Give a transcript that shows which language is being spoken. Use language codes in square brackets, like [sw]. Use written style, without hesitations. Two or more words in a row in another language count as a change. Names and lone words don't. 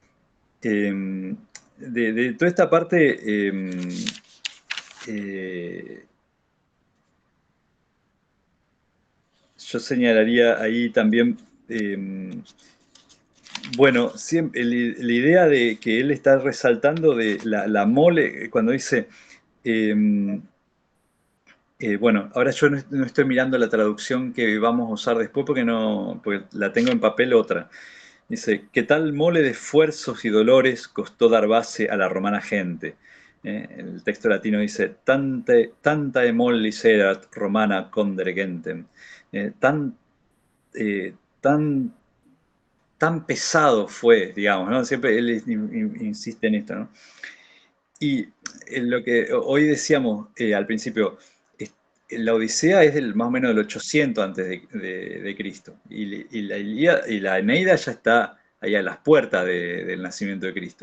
[es] De toda esta parte, eh, yo señalaría ahí también, bueno, siempre, la idea de que él está resaltando de la mole, cuando dice, eh, bueno, ahora yo no estoy mirando la traducción que vamos a usar después porque la tengo en papel otra. Dice, ¿qué tal mole de esfuerzos y dolores costó dar base a la romana gente? El texto latino dice, [la] tanta mollis erat romana condere gentem. [es] tan, tan, tan pesado fue, digamos, ¿no? Siempre él insiste en esto, ¿no? Y lo que hoy decíamos al principio, la Odisea es más o menos del 800 antes de Cristo, y la Eneida ya está ahí a las puertas del nacimiento de Cristo.